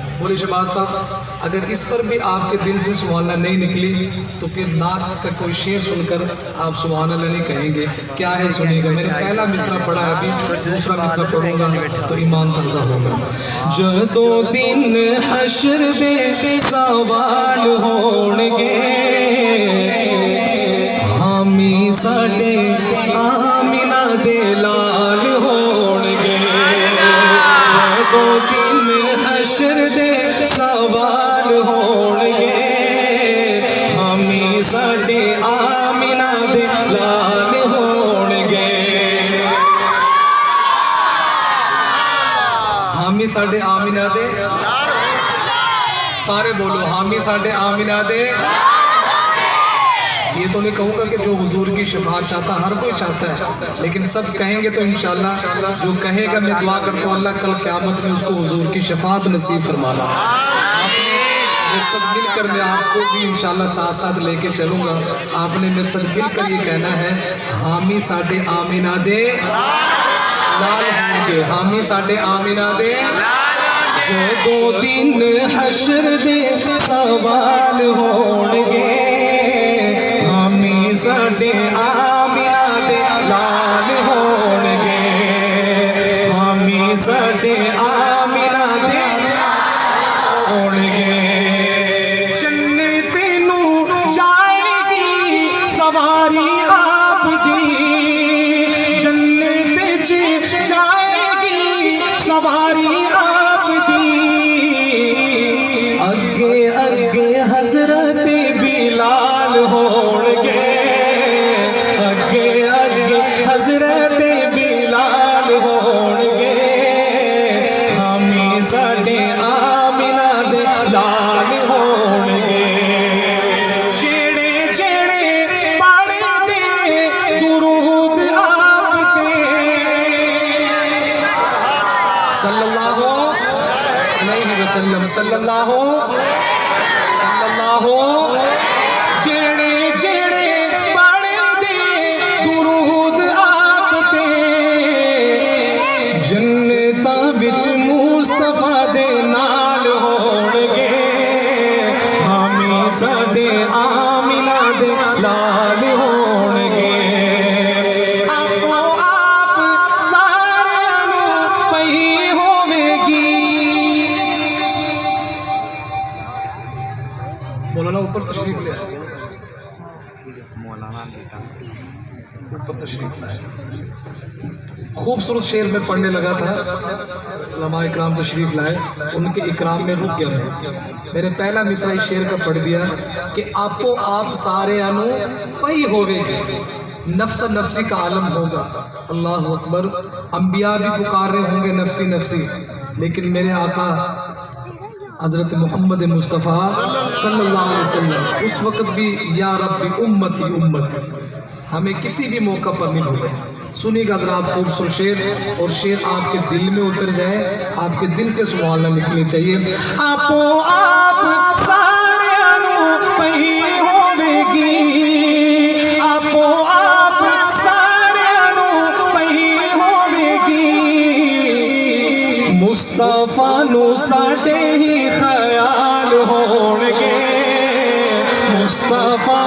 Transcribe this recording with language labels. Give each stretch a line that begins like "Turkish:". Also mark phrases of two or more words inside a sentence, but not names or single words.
Urdu: بولے شہباز صاحب اگر اس پر بھی آپ کے دل سے سبحان اللہ نہیں نکلی تو پھر نعت کا کوئی شعر سن کر آپ سبحان اللہ نہیں کہیں گے۔ کیا ہے سنیے گا، میں نے پہلا مصرع پڑھا ہے، ابھی دوسرا مصرع پڑھوں گا تو ایمان تازہ ہوگا۔
Punjabi: جدوں دن حشر دے سوال ہون گے، حامی ساڈے آمینہ دے لال ہون گے، جدوں دن حشر دے سوال ہون گے، حامی ساڈے آمینہ دے لال ہون گے، حامی ساڈے آمینہ دے، سارے بولو حامی ساڈے آمینہ دے۔
Urdu: یہ تو نہیں کہوں گا کہ جو حضور کی شفاعت چاہتا ہر کوئی چاہتا ہے، لیکن سب کہیں گے تو انشاءاللہ جو کہے گا میں دعا کرتا ہوں اللہ کل قیامت میں اس کو حضور کی شفاعت نصیب فرمانا۔ میرے ساتھ مل کر میں آپ کو بھی انشاءاللہ ساتھ ساتھ لے کے چلوں گا۔ آپ نے میرے ساتھ مل کر یہ کہنا ہے
Punjabi: حامی ساڈے آمینہ دے لال ہوں گے، حامی ساڈے آمینہ دے جدوں دن حشر دے سوال ہونگے ہمیں ساڈے آمینہ دے لال ہونگے ہمیں ساڈے آمینہ دے ہونگے جنت نوں جائے گی سواری آپ دی جنت وچ جائے گی سواری آپ دی اگے اگے حضرت بلال ہونگے اگے اگے حضرت بلال ہونگے ہمیں ساڈے آمینہ دے لال ہونگے جیڑے جیڑے پڑھ دے درود آپ تے
Arabic: صلی اللہ علیہ وسلم صلی اللہ
Punjabi: جیڑے جیڑے پڑھ دے درود آپ تے جنتاں وچ مصطفیٰ دے نال ہونگے ہمیں ساڈے آمینہ دے لال ہونگے آپو آپ ساریاں نوں پئی ہوے گی
Urdu: مولانا اوپر تشریف لے آئے اوپر تشریف لائے خوبصورت شعر میں پڑھنے لگا تھا علماء اکرام تشریف لائے ان کے اکرام میں رک گیا میں نے پہلا مصرع اس شعر کا پڑھ دیا کہ
Punjabi: آپو آپ سارے انو پئی ہوے
Urdu: گی نفس نفسی کا عالم ہوگا اللہ اکبر انبیاء بھی پکار رہے ہوں گے نفسی نفسی لیکن میرے آقا حضرت محمد مصطفیٰ صلی اللہ علیہ وسلم اس وقت بھی
Arabic: یا ربی امتی امتی
Urdu: ہمیں کسی بھی موقع پر نہیں بھولے سنی گا حضرات خوبصورت شعر اور شعر آپ کے دل میں اتر جائے آپ کے دل سے سوال نہ نکلنے چاہیے
Punjabi: آپو آپ سارے انو پئی ہوے گی آپو آپ سارے انو پئی ہوے گی مصطفیٰ نو ساڈے ہی خیال ہونگے مصطفیٰ